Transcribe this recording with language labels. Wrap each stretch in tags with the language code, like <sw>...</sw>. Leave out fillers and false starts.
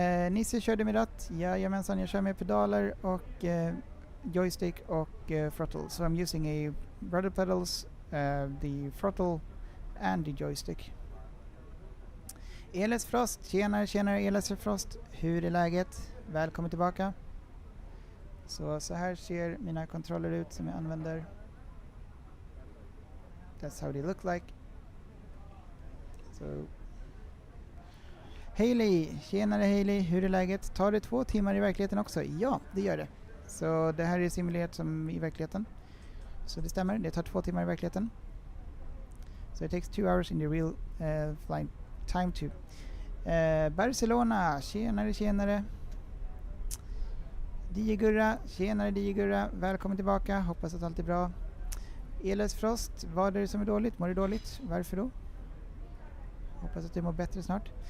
<sv>Nisse körde med ratt, jajamensan, jag kör med pedaler och joystick och throttle.</sv> <en>So I'm using a rudder pedals, the throttle and the joystick.</en> <sv>Eles Frost, tjenare Eles Frost, hur är läget? Välkommen tillbaka. Så här ser mina kontroller ut som jag använder.</sv> <en>That's how they look like. So.</en> <sv>Hailey, tjenare Hailey, hur är läget? Tar det 2 timmar i verkligheten också? Ja, det gör det. Så det här är simulerat som i verkligheten. Så det stämmer, det tar 2 timmar i verkligheten.</sv> <en>So it takes 2 hours in the real flight time too.</en> <sv>Barcelona, tjenare. Diegurra, tjenare, välkommen tillbaka, hoppas att allt är bra. Eles Frost, vad är det som är dåligt? Mår du dåligt? Varför då? Hoppas att du mår bättre snart.</sv>